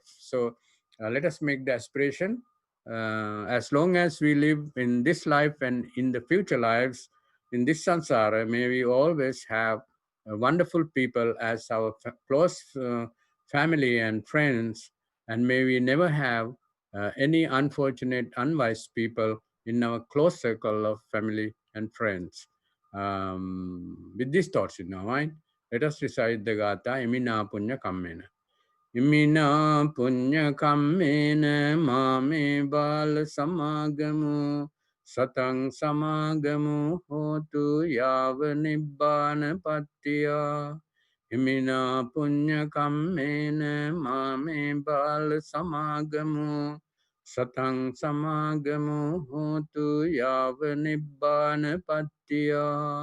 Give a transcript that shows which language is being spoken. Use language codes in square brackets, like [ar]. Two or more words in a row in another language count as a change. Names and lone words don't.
[en] So let us make the aspiration. As long as we live in this life and in the future lives, in this samsara, may we always have wonderful people as our close family and friends, and may we never have any unfortunate, unwise people in our close circle of family and friends. With these thoughts in our mind, let us recite the Gatha Imina Punya Kammena. [pi] Imina Punya Kammena Mame Bal Samagamu Satang Samagamu Hotu Yava Nibbana Pattiya. Imina Punya Kammena Mame Bal Samagamu Satang Samagamu Hotu Yava Nibbana Pattiya.